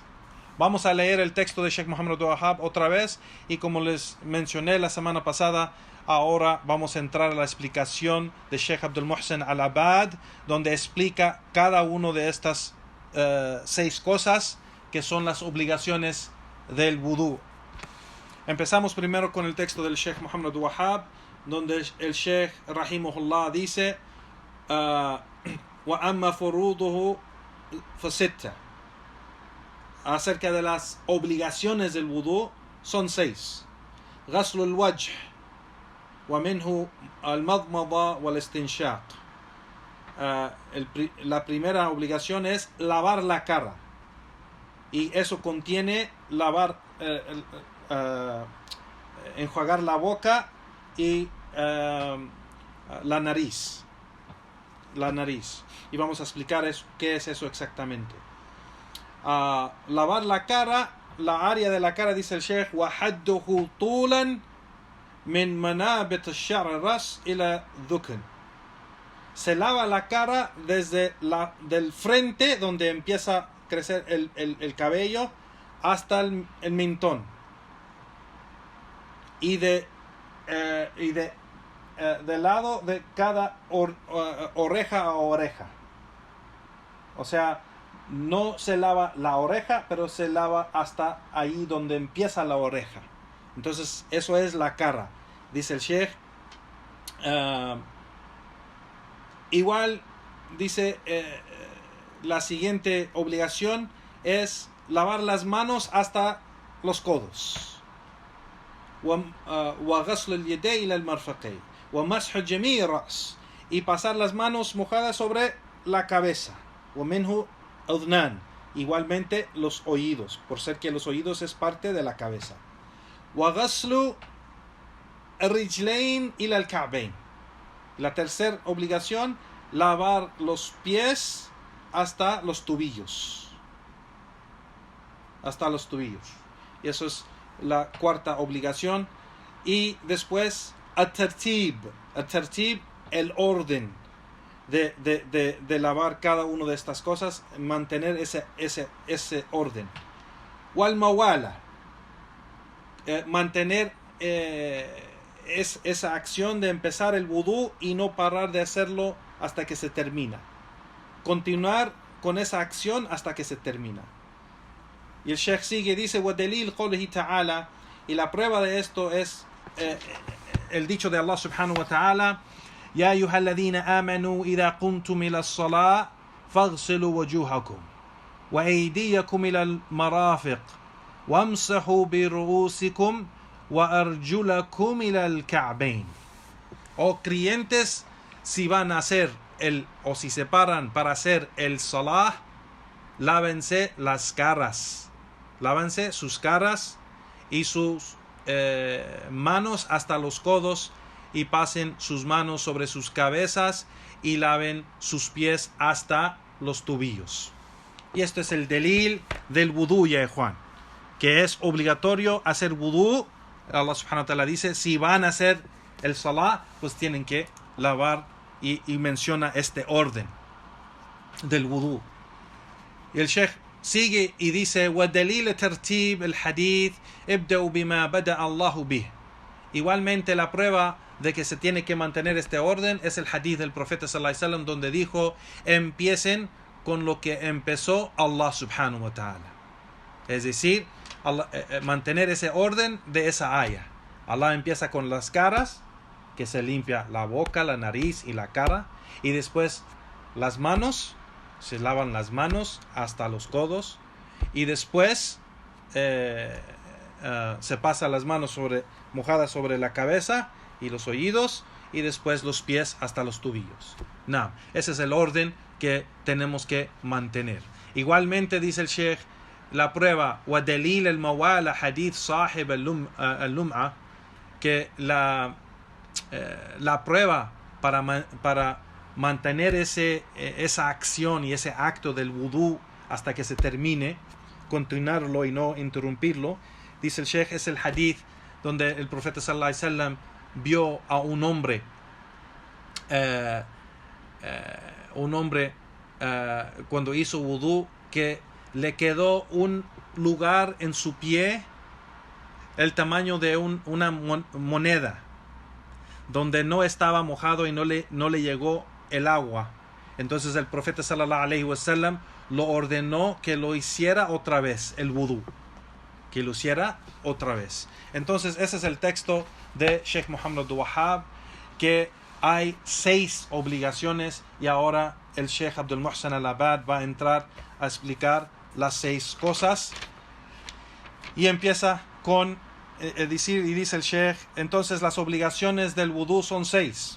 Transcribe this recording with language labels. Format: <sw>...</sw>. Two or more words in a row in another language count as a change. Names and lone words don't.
<es>Vamos a leer el texto de Sheikh Muhammad Abdul Wahhab otra vez, y como les mencioné la semana pasada, ahora vamos a entrar a la explicación de Sheikh Abdul Muhsin Al-Abbad, donde explica cada uno de estas 6 cosas que son las obligaciones del vudú. Empezamos primero con el texto del Sheikh Muhammad Abdul Wahhab, donde el Sheikh rahimahullah dice</es> <ar>وأما فروضه فستة.</ar> <es>Acerca de las obligaciones del vudú son 6.</es> <ar>غسل الوجه ومنه المضمضة والاستنشاق.</ar> <es>La primera obligación es lavar la cara, y eso contiene enjuagar la boca y la nariz. la nariz. Y vamos a explicar qué es eso exactamente. Lavar la cara, la área de la cara, dice el Sheikh,</es> <ar>وَحَدُّهُ طُولًا مِنْ مَنَابِتِ الشَّعْرِ الرَّأْسِ إِلَى ذُقْنٍ.</ar> <es>Se lava la cara desde del frente, donde empieza a crecer el cabello, hasta el mentón. Y del lado de cada oreja a oreja. O sea, no se lava la oreja, pero se lava hasta ahí donde empieza la oreja. Entonces, eso es la cara. Dice el Sheikh. Igual, dice, la siguiente obligación es lavar las manos hasta los codos.</es> <ar>وغسل اليدين إلى المرفقين ومسح جميع الرأس,</ar> <es>y pasar las manos mojadas sobre la cabeza.</es> <ar>ومنه أذنان,</ar> <es>igualmente los oídos, por ser que los oídos es parte de la cabeza.</es> <ar>وغسل الرجلين إلى الكعبين.</ar> <es>La tercera obligación, lavar los pies hasta los tobillos. Hasta los tobillos. Y eso es la cuarta obligación. Y después, at-tartib, el orden de lavar cada una de estas cosas, mantener ese orden. Wal mawala, mantener esa acción de empezar el wudú y no parar de hacerlo hasta que se termina. Continuar con esa acción hasta que se termina. Y el Sheikh sigue, dice,</es> <ar>وَدَلِيلْ قَوْلِهِ تَعَالَى,</ar> <es>y la prueba de esto es el dicho de Allah</es> <ar>سبحانه وتعالى, يَا أَيُّهَا الَّذِينَ آمَنُوا إِذَا قُمْتُمْ إِلَى الصَّلَاةِ فَاغْسِلُوا وَجُوهَكُمْ وَأَيْدِيَكُمْ إِلَى الْمَرَافِقِ وَامْسَحُوا بِرُؤُوسِكُمْ وَأَرْجُلَكُمْ إِلَى الْكَعْبَيْنِ.</ar> <es>Oh creyentes, si van a hacer o si se paran para hacer el salah, lávense las caras, lávense sus caras y sus manos hasta los codos, y pasen sus manos sobre sus cabezas y laven sus pies hasta los tobillos. Y esto es el delil del wudú, ya Juan, que es obligatorio hacer wudú. Allah</es> <ar>سبحانه وتعالى</ar> <es>dice, si van a hacer el salah, pues tienen que lavar, y menciona este orden del wudú. Y el Sheikh sigue y dice,</es> <ar>وَدَلِيلَ تَرْتِيبِ الْحَدِيثِ ابْدَأُوا بِمَا بَدَأَ اللَّهُ بِهِ.</ar> <es>Igualmente, la prueba de que se tiene que mantener este orden es el hadith del profeta</es> <ar>صلى الله عليه وسلم,</ar> <es>donde dijo, empiecen con lo que empezó Allah</es> <ar>سبحانه وتعالى.</ar> <es>Es decir, mantener ese orden de esa aya. Allah empieza con las caras, que se limpia la boca, la nariz y la cara, y después las manos, se lavan las manos hasta los codos, y después se pasa las manos mojadas sobre la cabeza y los oídos, y después los pies hasta los tobillos. No, ese es el orden que tenemos que mantener. Igualmente, dice el Sheikh, la prueba,</es> <ar>وَدَلِيلَ الْمَوَالَ حَدِيث صَاحِبَ اللُّمْعَ,</ar> <es>que la prueba para mantener esa acción y ese acto del wudú hasta que se termine, continuarlo y no interrumpirlo, dice el Sheikh, es el hadith donde el profeta</es> <ar>صلى الله عليه وسلم</ar> <es>vio a un hombre cuando hizo wudú, que le quedó un lugar en su pie el tamaño de una moneda, donde no estaba mojado y no le llegó el agua. Entonces el profeta</es> <ar>صلى الله عليه وسلم</ar> <es>lo ordenó que lo hiciera otra vez, el wudú, que lo hiciera otra vez. Entonces ese es el texto de Sheikh Muhammad Abdul Wahhab, que hay 6 obligaciones, y ahora el Sheikh Abdul Muhsin Al-Abad va a entrar a explicar las 6 cosas, y empieza con dice el Sheikh, entonces las obligaciones del wudú son 6.</es>